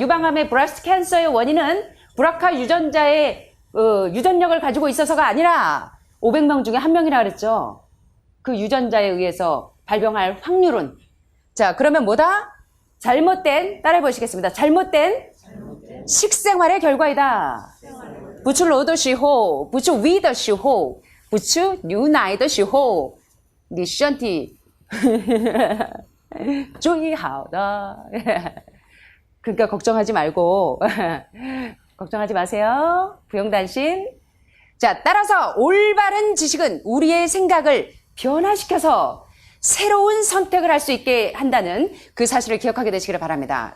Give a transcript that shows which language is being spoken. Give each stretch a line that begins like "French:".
Korean: 유방암의 브레스트 캔서의 원인은 브라카 유전자의 유전력을 가지고 있어서가 아니라 500명 중에 1명이라 그랬죠. 그 유전자에 의해서 발병할 확률은 자, 그러면 뭐다? 따라해 보시겠습니다. 잘못된 식생활의 결과이다.
Chinese: 不吃肉的时候，不吃鱼的时候，不吃牛奶的时候，你身体最好的。
Korean: 그러니까 걱정하지 말고 걱정하지 마세요. 부용단신. 자, 따라서 올바른 지식은 우리의 생각을 변화시켜서 새로운 선택을 할 수 있게 한다는 그 사실을 기억하게 되시기를 바랍니다.